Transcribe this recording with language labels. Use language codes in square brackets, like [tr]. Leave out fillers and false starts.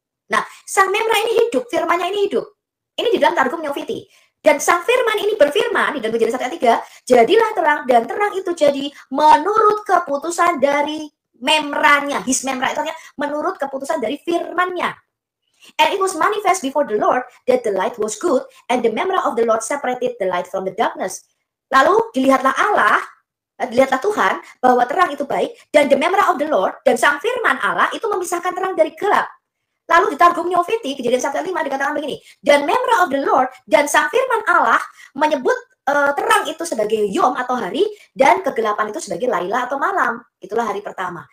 [id] Nah, sang memra ini hidup, firmannya ini hidup. Ini di dalam Targum Neofiti. Dan sang firman ini berfirman, di dalam Kejadian 1 ayat 3, jadilah terang, dan terang itu jadi menurut keputusan dari memranya. His memra itu artinya menurut keputusan dari firmannya. [en] And it was manifest before the Lord that the light was good, and the memra of the Lord separated the light from the darkness. [id] Lalu dilihatlah Allah, dilihatlah Tuhan bahwa terang itu baik, dan [en] the memra of the Lord, [id] dan sang firman Allah itu memisahkan terang dari gelap. Lalu di Targum Neofiti, Kejadian 1 ayat 5 dikatakan begini, dan [en] memra of the Lord, [id] dan sang firman Allah menyebut terang itu sebagai yom atau hari, dan kegelapan itu sebagai laila atau malam. Itulah hari pertama.